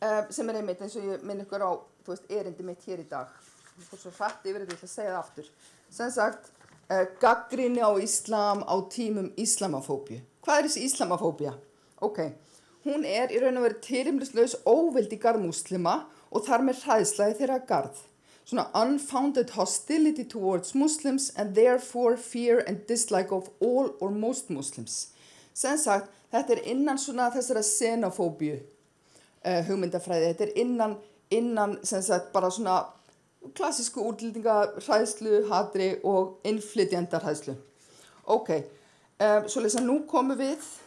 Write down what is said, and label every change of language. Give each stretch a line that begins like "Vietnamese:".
Icelandic: Sem einmitt eins og ég minn ykkur á erindi mitt hér í dag. Ég fór svo hratt yfir þetta, ég ætla að segja það aftur. Sem sagt, gagnrýni á íslam á tímum íslamofóbíu. Hvað þessi íslamofóbía? Ok, hún í raun og veru tilefnislaus óvild í garð múslima og þar með hræðsla í þeirra garð.
English: Svona unfounded hostility towards Muslims and therefore fear and dislike of all or most Muslims.
Icelandic: Sem sagt, þetta innan svona þessara xenofóbíu hugmyndafræði. Þetta innan sem sagt bara svona klassísku útlendingahræðslu, hatri og innflytjendarhræðslu. Ok, svoleiðis að nú komum við...